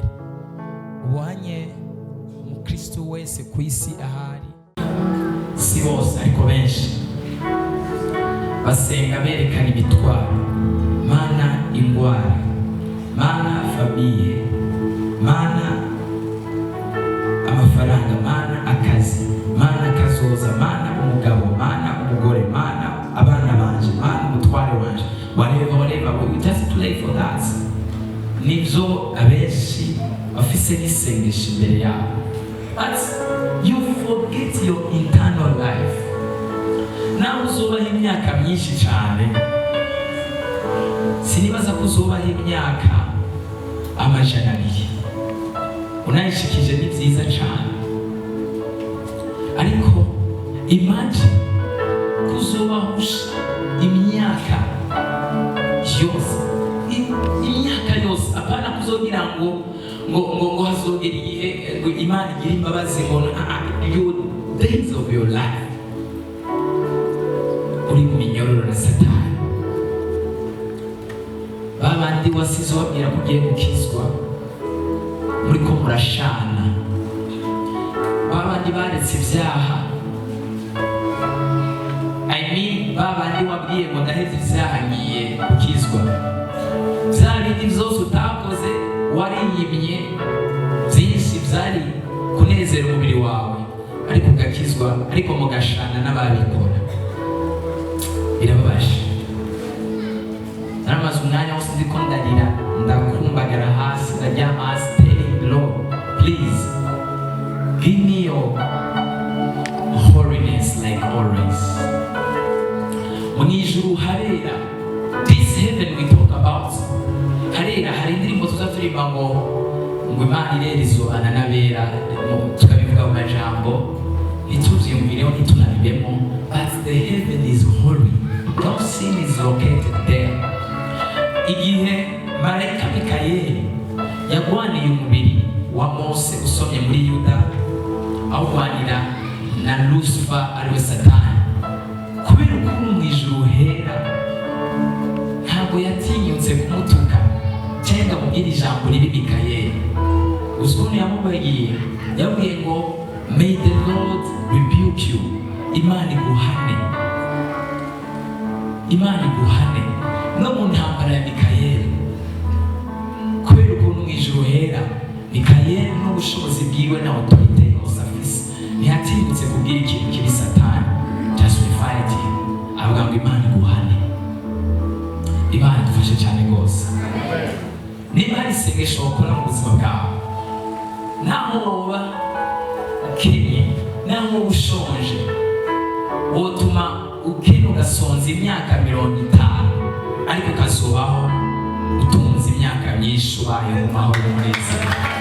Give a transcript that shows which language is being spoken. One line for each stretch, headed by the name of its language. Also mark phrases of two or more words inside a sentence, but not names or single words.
Rundi: Ubanye umukristo wese ku isi ahari, si bose ariko benshi, basenga berekana ibitwaro, mana ingwara, mana famiye, mana amafaranga, mana akazi, mana kazoza, mana umugabo, mana umugore, mana abana banje, mana umutware wanje,
English: whatever, we just play for that.
Rundi: Nibyo abenshi bafise n'isengesho imbere yabo,
English: but you forget your internal life.
Rundi: Nawe uzubaho imyaka myinshi cyane, sinibaza ko uzubaho imyaka 200. Unayishikije ni byiza cyane, ariko imagine kuzobahusha imyaka yose, apana kuzogira ngo hazogera igihe Imana igira imbabazi ngo
English: your days of your life
Rundi: uri mu minyororo na Satani. Babandi wasize wabwira kugiye gukizwa, muriko murashana, babandi baretse ibyaha, babandi wabwiye ngo ndaheze ibyaha ngiye gukizwa, bya bindi byose utakoze wariyimye, byinshi byari kunezera umubiri wawe, ariko ugakizwa, ariko mugashana n'ababikora. Birababaje. Naramaze umwanya wose ndiko ndarira, ndakumbagara hasi, ndaryama hasi,
English: telling Lord, please give me your holiness like always.
Rundi: Mwijuru harera,
English: this heaven we talk about,
Rundi: harera, hari indirimbo tuzaturirimba ngo Imana irerezo ananabera, tukabivuga mu majambo ntituvyumvireho ntitunabibemo,
English: but the heaven is holy, no sin is located there.
Rundi: Igihe marayika Mikayeli yagwaniye umubiri wa Mose usomye muri Yuda, awugwanira na Lucifer ariwe Satani, kubera ukuntu mwijuru hera ntabwo yatinyutse kumutuka cyangwa mubwira ijambo riri Mikayeli. Ukuntu yamubwiye, yabwiye ngo
English: may the Lord rebuke you,
Rundi: Imana iguhane, Imana iguhane. No mu ntambara ya Mikayeli, kubera ukuntu mwijuru hera, Mikayeli n'ubushobozi bwiwe na autorite yose afise, ntiyatinyutse kubwira ikintu kiri Satani,
English: just fight him,
Rundi: avuga ngo Imana iguhane. Imana idufashe cyane rwose. Niba hari isengesho wakora mu buzima bwawe, naho woba ukenye, naho woba ushonje, wotuma ukena ugasonza imyaka 50, ariko ukazubaho utunze imyaka myinshi, ubaye mu mahoro n'umunezero.